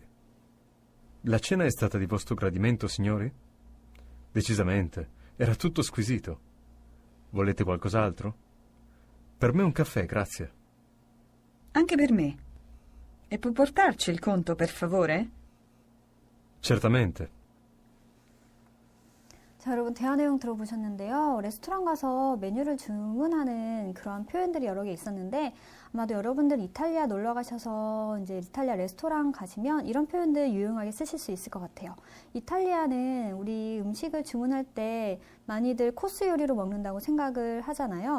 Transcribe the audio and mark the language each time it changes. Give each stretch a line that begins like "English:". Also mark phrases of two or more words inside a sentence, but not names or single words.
Italian: La cena è stata di vostro gradimento, signori? Decisamente, era tutto squisito. Volete qualcos'altro? Per me un caffè, grazie. Anche per me. E può portarci il conto, per favore? Certamente.
Korean: 자, 여러분 대화 내용 들어보셨는데요. 레스토랑 가서 메뉴를 주문하는 그런 표현들이 여러 개 있었는데 아마도 여러분들 이탈리아 놀러 가셔서 이제 이탈리아 레스토랑 가시면 이런 표현들 유용하게 쓰실 수 있을 것 같아요. 이탈리아는 우리 음식을 주문할 때 많이들 코스 요리로 먹는다고 생각을 하잖아요.